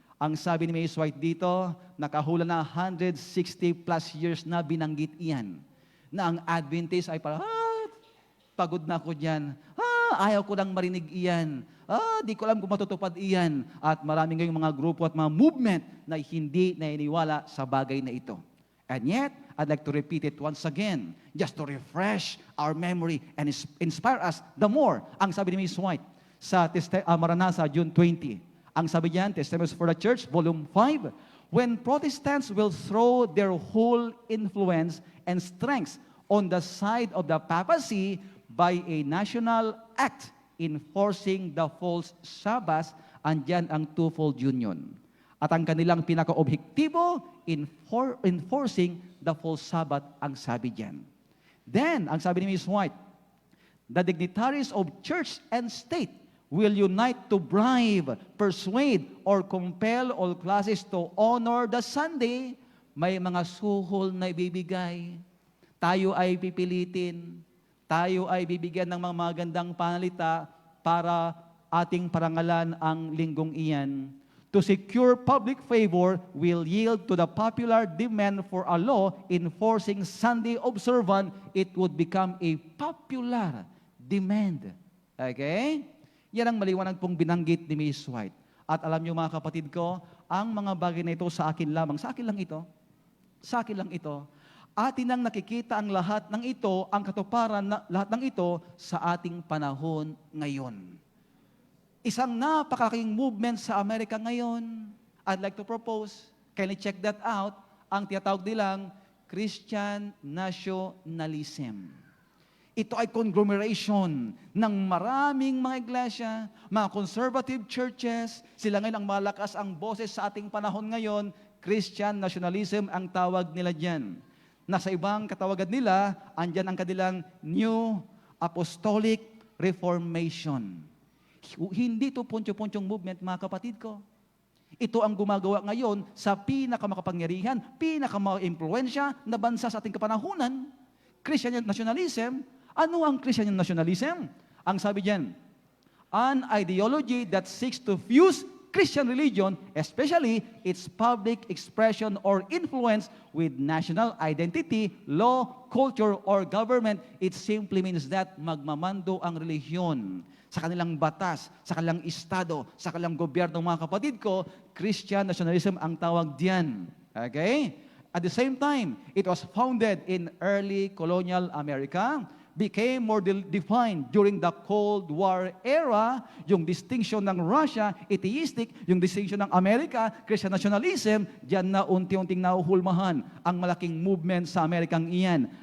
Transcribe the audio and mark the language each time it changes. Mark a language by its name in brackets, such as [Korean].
[Filipino] Ang sabi ni Mrs. White dito, nakahula na 160 plus years na binanggit iyan, na ang Adventist ay parang, pagod na ako dyan. Ayaw ko nang marinig iyan. Di ko alam kung matutupad iyan. At maraming ngayong mga grupo at mga movement na hindi naniniwala sa bagay na ito. [English] And yet, I'd like to repeat it once again, just to refresh our memory and inspire us the more. [Filipino] Ang sabi ni Ms. [English] White [Filipino] sa Maranatha, June 20, ang sabi niyan, [English] Testimonies for the Church, Volume 5, when Protestants will throw their whole influence and strength on the side of the papacy by a national act enforcing the false Sabbath, [Filipino] andyan ang [English] twofold union. [Filipino] At ang kanilang pinaka-objektibo, enforcing the false Sabbath, ang sabi diyan. Then, ang sabi ni Ms. [English] White, the dignitaries of church and state will unite to bribe, persuade, or compel all classes to honor the Sunday. [Filipino] May mga suhol na ibibigay. Tayo ay pipilitin. Tayo ay bibigyan ng mga magandang panalita para ating parangalan ang linggong iyan. [English] To secure public favor, will yield to the popular demand for a law enforcing Sunday observance. It would become a popular demand. [Filipino] Okay? Yan ang maliwanag pong binanggit ni Ms. White. At alam niyo mga kapatid ko, ang mga bagay na ito sa akin lamang. Sa akin lang ito. Sa akin lang ito. Atin ang nakikita ang lahat ng ito, ang katuparan na lahat ng ito sa ating panahon ngayon. Isang napakalaking movement sa Amerika ngayon. [English] I'd like to propose, kindly check that out, [Filipino] ang tinatawag nilang [English] Christian nationalism. [Filipino] Ito ay conglomeration ng maraming mga iglesia, mga conservative churches. Sila ngayon ang malakas ang boses sa ating panahon ngayon. Christian nationalism ang tawag nila dyan. Nasa ibang katawagan nila, andyan ang kanilang New Apostolic Reformation. Hindi ito puncho-punchong movement, mga kapatid ko. Ito ang gumagawa ngayon sa pinakamakapangyarihan, pinakamaimpluwensya na bansa sa ating kapanahunan. Christian nationalism. Ano ang Christian nationalism? Ang sabi diyan, [English] an ideology that seeks to fuse Christian religion, especially its public expression or influence with national identity, law, culture, or government. It simply means that [Filipino] magmamando ang relihiyon sa kanilang batas, sa kanilang estado, sa kanilang gobyerno, mga kapatid ko. Christian nationalism ang tawag diyan. [English] Okay? At the same time, it was founded in early colonial America, became more defined during the Cold War era, [Filipino] yung distinction ng Russia, atheistic, yung distinction ng Amerika, [English] Christian nationalism, [Filipino] diyan na unti-unting nahuhulmahan ang malaking movement sa Amerikang iyan.